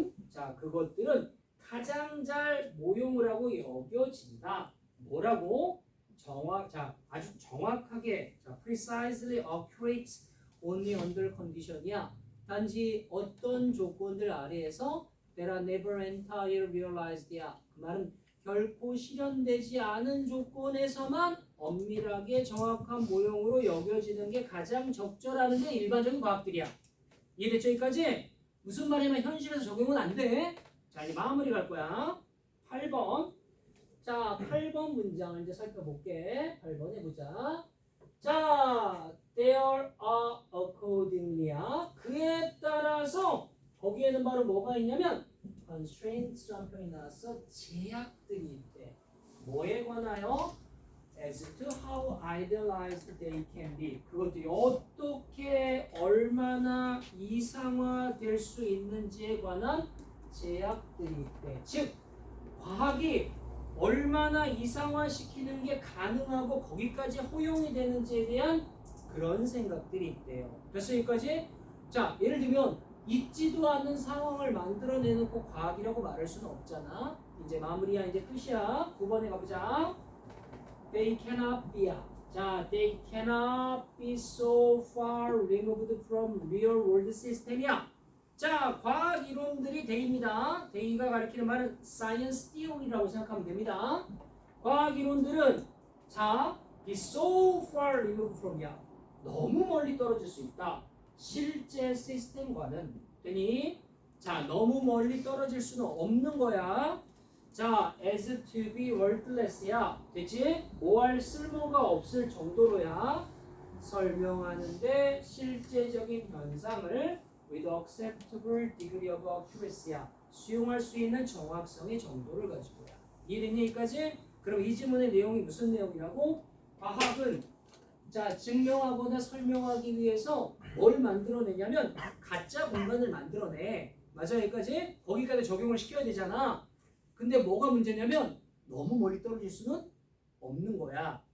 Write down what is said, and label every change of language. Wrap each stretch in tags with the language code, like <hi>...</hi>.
<ko>자, 그것들은 가장 잘 모형을 하고 여겨진다. 뭐라고? 아주 정확하게,</ko> <en>precisely accurate only under condition이야.</en> <ko>단지 어떤 조건들 아래에서</ko> <en>that are never entirely realized야.</en> <ko>그 말은 결코 실현되지 않은 조건에서만 엄밀하게 정확한 모형으로 여겨지는 게 가장 적절한 게 일반적인 과학들이야. 이해됐죠? 여기까지? 무슨 말이냐면 현실에서 적용은 안 돼. 자, 이제 마무리 갈 거야. 8번. 자, 8번 문장을 이제 살펴볼게. 8번 해보자.</ko> <en>자, there are accordingly야.</en> <ko>그에 따라서 거기에는 바로 뭐가 있냐면 constraints 한 편이 나왔어. 제약들이 있대. 뭐에 관하여?</ko> <en>As to how idealized they can be.</en> <ko>그것들이 어떻게 얼마나 이상화될 수 있는지에 관한 제약들이 있대. 즉, 과학이 얼마나 이상화시키는 게 가능하고 거기까지 허용이 되는지에 대한 그런 생각들이 있대요. 그래서 여기까지 자, 예를 들면 있지도 않은 상황을 만들어내놓고 과학이라고 말할 수는 없잖아. 이제 마무리야. 이제 끝이야. 9번에 가보자.</ko> <en>They cannot be</en> <ko>야.</ko> <en>자, they cannot be so far removed from real world system이야.</en> <ko>자, 과학 이론들이 they입니다. they가 가리키는 말은 science theory라고 생각하면 됩니다. 과학 이론들은 자,</ko> <en>be so far removed from</en> <ko>이야. 너무 멀리 떨어질 수 있다. 실제 시스템과는 되니 자, 너무 멀리 떨어질 수는 없는 거야.</ko> <en>자, as to be worthless야.</en> <ko>됐지? 뭐할 쓸모가 없을 정도로야. 설명하는데 실제적인 현상을</ko> <en>with acceptable degree of accuracy야.</en> <ko>수용할 수 있는 정확성의 정도를 가지고야. 이해됐니 여기까지? 그럼 이 지문의 내용이 무슨 내용이라고? 과학은 자, 증명하거나 설명하기 위해서 뭘 만들어내냐면 가짜 공간을 만들어내. 맞아 여기까지? 거기까지 적용을 시켜야 되잖아. 근데 뭐가 문제냐면 너무 멀리 떨어질 수는 없는 거야.</ko>